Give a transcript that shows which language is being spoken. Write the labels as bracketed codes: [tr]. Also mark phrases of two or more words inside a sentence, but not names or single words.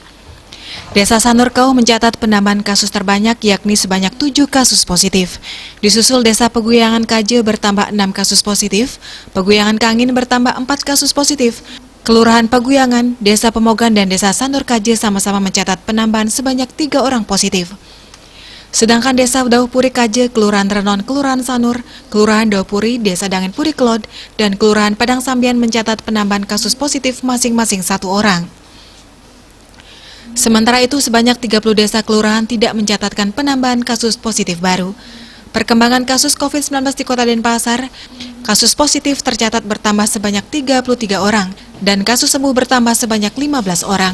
[id] Desa Sanurkau mencatat penambahan kasus terbanyak yakni sebanyak 7 kasus positif. Disusul Desa Peguyangan Kaje bertambah 6 kasus positif, Peguyangan Kangin bertambah 4 kasus positif. Kelurahan Peguyangan, Desa Pemogan dan Desa Sanur Kaje sama-sama mencatat penambahan sebanyak 3 orang positif. Sedangkan Desa Daupuri Kaje, Kelurahan Renon, Kelurahan Sanur, Kelurahan Daupuri, Desa Dangin Puri Kelod, dan Kelurahan Padang Sambian mencatat penambahan kasus positif masing-masing 1 orang. Sementara itu, sebanyak 30 desa kelurahan tidak mencatatkan penambahan kasus positif baru. Perkembangan kasus COVID-19 di Kota Denpasar, kasus positif tercatat bertambah sebanyak 33 orang, dan kasus sembuh bertambah sebanyak 15 orang.